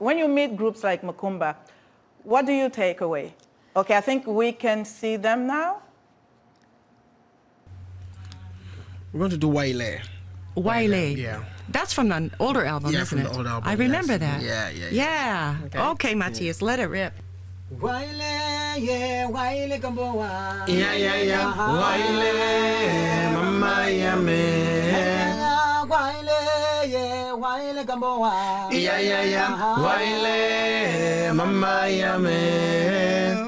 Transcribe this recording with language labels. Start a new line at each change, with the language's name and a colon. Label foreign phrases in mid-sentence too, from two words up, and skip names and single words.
English: When you meet groups like Mokumba, what do you take away? Okay, I think we can see them now. We're going to do Waile. Waile. Yeah. That's from an older album, Yeah, isn't from it? the old album, I remember yes. that. Yeah. Okay, Matthias, let it rip. Waile, yeah, Waile Gamboa. Yeah. Waile, Mama Yame. Waile, yeah, Waile Gamboa. Yeah. Waile, Mama Yame.